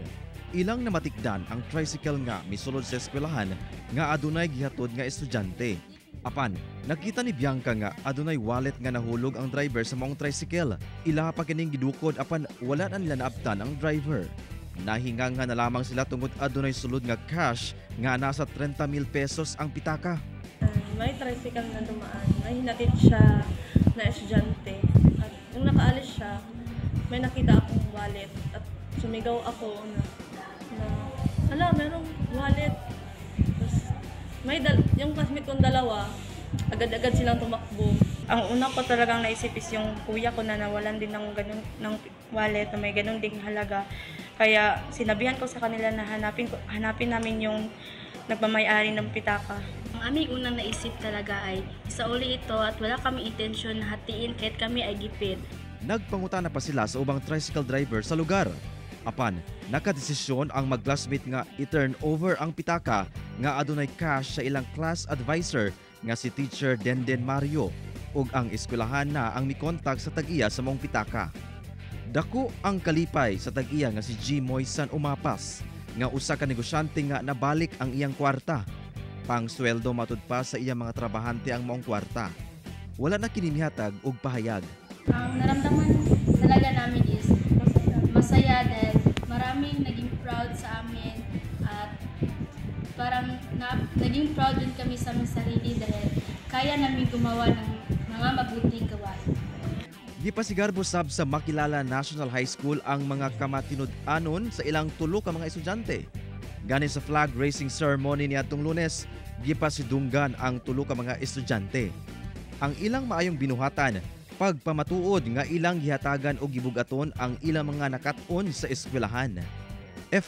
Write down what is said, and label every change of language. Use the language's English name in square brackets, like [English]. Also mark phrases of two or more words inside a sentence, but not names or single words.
[Cebuano] Ilang namatikdan ang tricycle nga misulod sa eskwelahan nga adunay gihatod nga estudyante. Apan, nakita ni Bianca nga adunay wallet nga nahulog ang driver sa maong tricycle. Ila pa kining gidukod apan wala na nila naabtan ang driver. Nahinga na lamang sila tungod adunay sulod nga cash nga nasa 30,000 pesos ang pitaka. [Filipino] May tricycle na dumaan, may hinatid siya na estudyante. At nung nakaalis siya, may nakita akong wallet at sumigaw ako na merong wallet. Tapos yung classmate kong dalawa, agad-agad silang tumakbo. Ang una ko talagang naisip [English] is yung kuya ko na nawalan din ng wallet na may ganun ding halaga. [Filipino] Kaya sinabihan ko sa kanila na hanapin namin yung nagmamay-ari ng pitaka. Ang aming unang naisip talaga ay isauli ito at wala kami intensyon na hatiin kahit kami ay gipid. [Cebuano] Nagpangutana pa sila sa ubang tricycle driver sa lugar. Apan, nakadesisyon ang mag-classmate nga i-turn over ang pitaka nga adunay cash sa ilang class advisor nga si Teacher Denden Mario ug ang eskwelahan na ang mikontak sa tag-iya sa mong pitaka. Dako ang kalipay sa tag-iya nga si G. Moisan Umapas nga usa ka negosyante nga nabalik ang iyang kwarta. Pangsweldo matud pa sa iyang mga trabahante ang maong kwarta. Wala na kinimihatag og pahayag. [Filipino] Ang naramdaman talaga namin is masaya dahil maraming naging proud sa amin at parang naging proud din kami sa aming sarili dahil kaya namin gumawa ng mga mabuting gawain. [Cebuano] Gipasigarbo sab sa Makilala National High School ang mga kamatinud-anon sa ilang tulo ka mga estudyante. Gani sa flag raising ceremony niadtong Lunes, gipasidunggan ang tulo ka mga estudyante. Ang ilang maayong binuhatan pagpamatuod nga ilang gihatagan o gibugaton ang ilang mga nakat-on sa eskwelahan.